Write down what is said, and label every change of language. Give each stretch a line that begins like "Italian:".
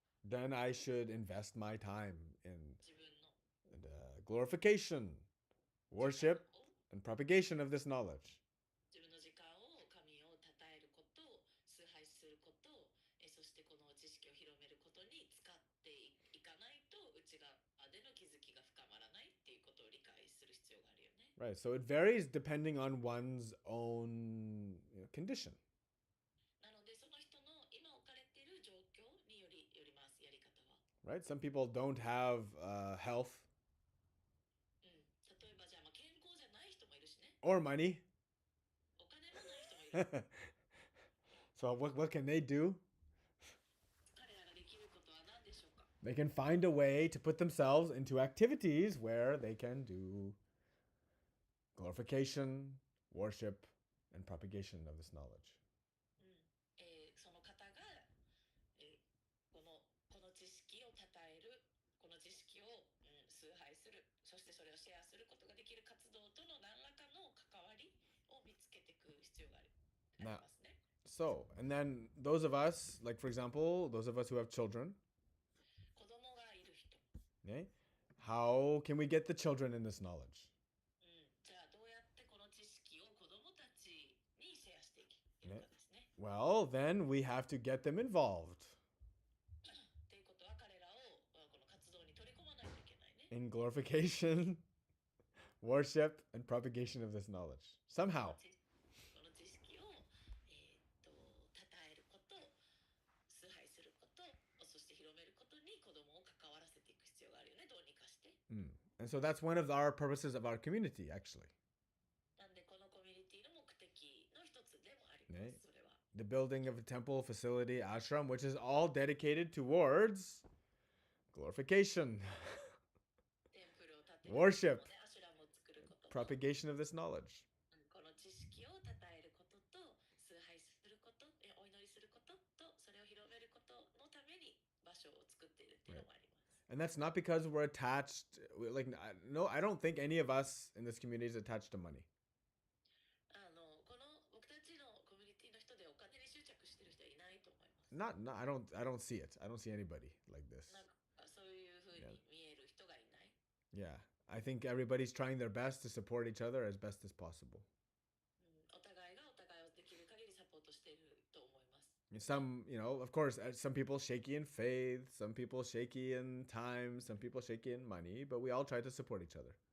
English: then I should invest my time in
Japanese: 自分の
English: glorification, worship, and propagation of this knowledge.
Japanese: 自分の時間を神を称えること、崇拝すること、そしてこの知識を広めることに使っていかないと内側での気づきが深まらないっていうことを理解する必要があるよね。
English: Right. So it varies depending on one's own condition.
Japanese: なのでその人の今置かれている状況によります、やり方は。
English: Right. Some people don't have health
Japanese: 例えばじゃあ、健康じゃない人もいるしね。
English: or money.
Japanese: お金もない人もいる。
English: So what can they do?
Japanese: 彼らができることは何でしょうか。
English: They can find a way to put themselves into activities where they can do glorification, worship, and propagation of this knowledge.
Japanese: その方が、この知識を称える、この知識を、崇拝する、そしてそれをシェアすることができる活動との何らかの関わりを見つけていく必要がありますね。
English: So, and then those of us, like for example, those of us who have children,
Japanese: 子供がいる人、
English: okay, how can we get the children in this knowledge?
Japanese: じゃあどうやってこの知識を子供たちにシェアしていけるかですね。
English: Well, then we have to get them involved
Japanese: っていうことは彼らをこの活動に取り込まないといけないね。
English: in glorification, worship, and propagation of this knowledge. Somehow.
Japanese: この知識を、称えること、崇拝すること、そして広めることに子供を関わらせていく必要があるよね、どうにかして。
English: And so that's one of our purposes of our community, actually.
Japanese: なんでこのコミュニティの目的の一つでもありまね。す、それは。
English: The building of a temple, facility, ashram, which is all dedicated towards glorification,
Japanese: テンプルを建てる
English: worship,
Japanese: ことね、アシュラムを作ることと、
English: propagation of this knowledge.
Japanese: この知識を称えることと、崇拝すること、お祈りすることと、それを広めることのために場所を作っているっていうのもあります。
English: And that's not because we're attached, no, I don't think any of us in this community is attached to money.
Japanese: この僕たちのコミュニティの人でお金に執着してる人はいないと思います。
English: I don't see it. I don't see anybody like this.
Japanese: なんかそういうふうに見える人がいない。
English: Yeah. I think everybody's trying their best to support each other as best as possible.
Japanese: お互いがお互いをできる限りサポートしていると思います。
English: Some, of course, some people shaky in faith, some people shaky in time, some people shaky in money, but we all try to support each other.